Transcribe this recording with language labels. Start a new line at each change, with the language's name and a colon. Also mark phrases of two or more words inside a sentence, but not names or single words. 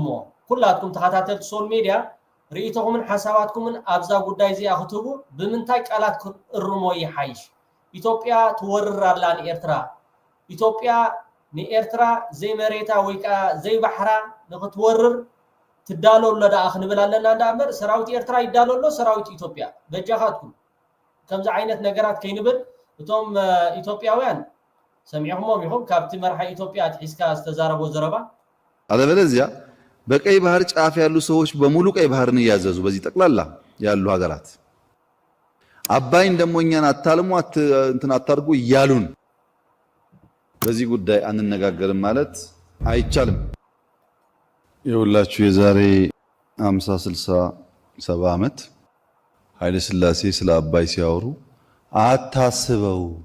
Tigrinya: ኩላትኩም ተኸታተልቲ
English: social media
Tigrinya: ርኢቶኩምን ሓሳባትኩምን ኣብዛ ጉዳይ እዚ ኣኽትቡ ብምንታይ ቃላት ክእርሞ ይሓይሽ ኢትዮጵያ ትወርራላ ንኤርትራ ኢትዮጵያ ንኤርትራ ዘይ መሬታ ወይካ ዘይ ባሕራ ንኽትወርር ትዳለሎ ዳ ክንብል ኣለና እንዳእምበር ሰራዊት ኤርትራ ይዳለሎ ሰራዊት ኢትዮጵያ በጃኻትኩም ከምዚ ዓይነት ነገራት ከይንብል እቶም ኢትዮጵያውያን ሰሚዕኹሞም ይኹም ካብቲ መርሓ ኢትዮጵያ ትሒዝካ ዝተዛረቦ ዘረባ
Amharic: አለበለዚያ በቀይ ባህር ጫፍ ያሉ ሰዎች በሙሉ ቀይ ባህርን እያዘዙ በዚህ ጠቅላላ ያሉ ሀገራት አባይን ደሞ እኛን አታልሙ እንትን አታርጉ እያሉን በዚህ ጉዳይ አንነጋገርም ማለት አይቻልም። የሁላችሁ የዛሬ 50 60 70 ዓመት ኃይለ ሥላሴ ስለ አባይ ሲያወሩ አታስበው